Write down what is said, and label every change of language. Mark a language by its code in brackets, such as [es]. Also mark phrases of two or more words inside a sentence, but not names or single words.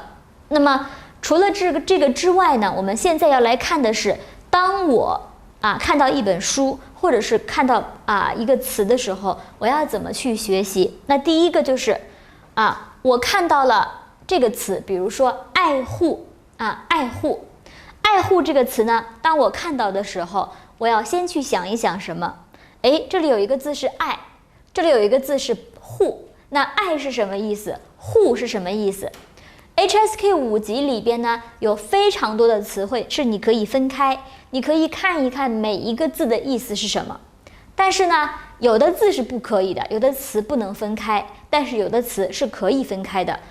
[zh] 那麼除了這個之外呢，我們現在要來看的是，當我看到一本書，或者是看到一個詞的時候，我要怎麼去學習？那第一個就是我看到了這個詞，比如說愛護愛護這個詞呢，當我看到的時候，我要先去想一想什麼？這裡有一個字是愛，這裡有一個字是護，那愛是什麼意思？護是什麼意思？HSK 5級裡邊呢，有非常多的詞彙是你可以分開，你可以看一看每一個字的意思是什麼。但是呢，有的字是不可以的，有的詞不能分開，但是有的詞是可以分開的。